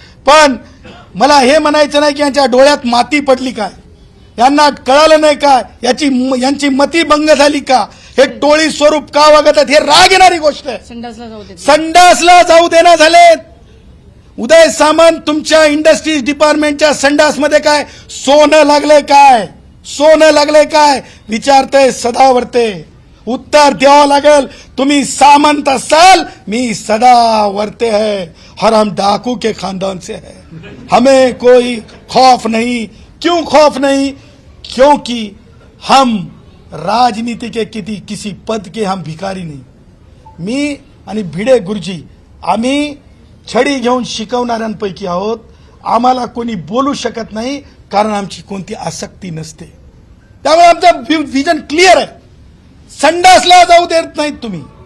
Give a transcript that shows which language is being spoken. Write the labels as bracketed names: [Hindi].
[Marathi] पण मला हे म्हणायचं नाही की यांच्या डोळ्यात माती पडली काय, यांना कळालं नाही का, यांची मती भंग झाली का, हे टोळी स्वरूप का वागत आहेत, हे राग येणारी गोष्ट आहे. संडासला जाऊ देना झालेत. उदय सामंत तुमच्या इंडस्ट्रीज डिपार्टमेंटच्या संडासमध्ये काय सोनं लागलंय काय, सोनं लागलंय काय विचारतंय सदावर्ते. उत्तर द्यावं लागेल. तुम्ही सामंत असाल, मी [Hindi] सदावर्ते है और हम डाकू के खानदान से है. हमें कोई खौफ नहीं. क्यों खौफ नहीं? क्योंकि हम राजनीति के किसी पद के हम भिकारी नहीं. [Marathi] मी आणि भिडे गुरुजी आम्ही छडी घेऊन शिकवणाऱ्यांपैकी आहोत. आम्हाला कोणी बोलू शकत नाही कारण आमची कोणती आसक्ती नसते. त्यामुळे आमचं विजन क्लिअर आहे. संडासला जाऊ देत नाहीत तुम्ही.